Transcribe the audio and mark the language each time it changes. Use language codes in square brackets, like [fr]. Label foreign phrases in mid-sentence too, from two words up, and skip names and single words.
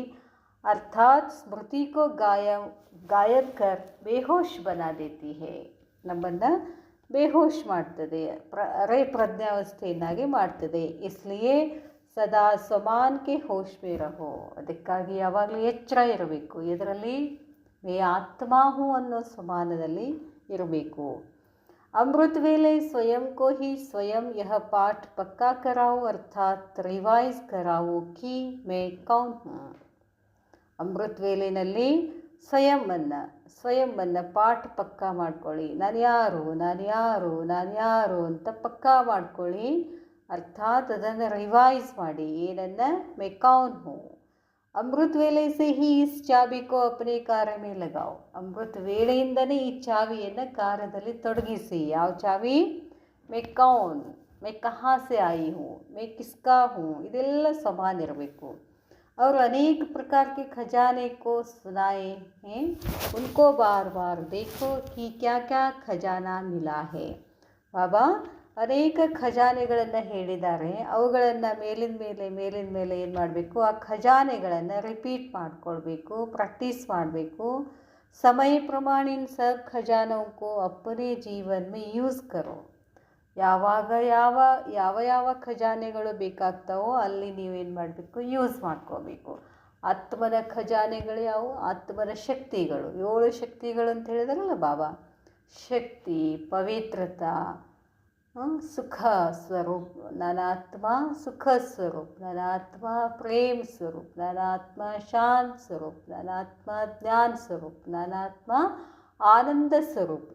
[hi] अर्थात स्मृति को गायब कर बेहोश बना देती है, [kn] ನಮ್ಮನ್ನು ಬೇಹೋಶ್ ಮಾಡ್ತದೆ, ಪ್ರಜ್ಞಾವಸ್ಥೆಯನ್ನಾಗಿ ಮಾಡ್ತದೆ. [hi] इसलिए सदा स्वमान के होश में रहो, [kn] ಅದಕ್ಕಾಗಿ ಯಾವಾಗಲೂ ಎಚ್ಚರ ಇರಬೇಕು. ಇದರಲ್ಲಿ [hi] मैं आत्मा हूँ [kn] ಅನ್ನೋ ಸ್ವಮಾನದಲ್ಲಿ ಇರಬೇಕು. [hi] अमृत वेले स्वयं को ही स्वयं यह पाठ पक्का कराओ अर्थात रिवाइज कराओ कि मैं कौन हूँ. [kn] ಅಮೃತ ವೇಳೆಯಲ್ಲಿ ಸ್ವಯಂವನ್ನು ಪಾಠ ಪಕ್ಕಾ ಮಾಡ್ಕೊಳ್ಳಿ. ನಾನು ಯಾರು ಅಂತ ಪಕ್ಕಾ ಮಾಡ್ಕೊಳ್ಳಿ. ಅರ್ಥಾತ್ ಅದನ್ನು ರಿವೈಸ್ ಮಾಡಿ. ಏನನ್ನು [hi] मैं कौन हूँ. अमृत वेले से ही इस चाबी को अपने कार्य में लगाओ. [kn] ಅಮೃತ ವೇಳೆಯಿಂದನೇ ಈ ಚಾವಿಯನ್ನು ಕಾರ್ಯದಲ್ಲಿ ತೊಡಗಿಸಿ. ಯಾವ ಚಾವಿ? [hi] मैं कौन, मैं कहाँ से आई हूँ, मैं किसका हूँ, [kn] ಇದೆಲ್ಲ ಸಮಾನ ಇರಬೇಕು. [hi] और अनेक प्रकार के खजाने को सुनाए हैं, उनको बार बार देखो कि क्या क्या खजाना मिला है. [kn] ಬಾಬಾ ಅನೇಕ ಖಜಾನೆಗಳನ್ನು ಹೇಳಿದ್ದಾರೆ. ಅವುಗಳನ್ನು ಮೇಲಿನ ಮೇಲೆ ಏನು ಮಾಡಬೇಕು, ಆ ಖಜಾನೆಗಳನ್ನು ರಿಪೀಟ್ ಮಾಡ್ಕೊಳ್ಬೇಕು, ಪ್ರಾಕ್ಟೀಸ್ ಮಾಡಬೇಕು. [hi] समय प्रमाण इन सब खजानों को अपने जीवन में ಯೂಸ್ करो. [kn] ಯಾವಾಗ ಯಾವ ಖಜಾನೆಗಳು ಬೇಕಾಗ್ತಾವೋ ಅಲ್ಲಿ ನೀವೇನು ಮಾಡಬೇಕು, ಯೂಸ್ ಮಾಡ್ಕೋಬೇಕು. ಆತ್ಮನ ಖಜಾನೆಗಳು ಯಾವುವು? ಆತ್ಮನ ಶಕ್ತಿಗಳು. 7 ಶಕ್ತಿಗಳು ಅಂತ ಹೇಳಿದಾರಲ್ಲ ಬಾಬಾ. ಶಕ್ತಿ, ಪವಿತ್ರತಾ, ಸುಖ ಸ್ವರೂಪ್, ನನ್ನ ಆತ್ಮ ಸುಖ ಸ್ವರೂಪ್, ನನ್ನ ಆತ್ಮ ಪ್ರೇಮ ಸ್ವರೂಪ್, ನನ್ನ ಆತ್ಮ ಶಾಂತ ಸ್ವರೂಪ್, ನನ್ನ ಆತ್ಮ ಜ್ಞಾನ ಸ್ವರೂಪ್, ನನ್ನ ಆತ್ಮ ಆನಂದ ಸ್ವರೂಪ್.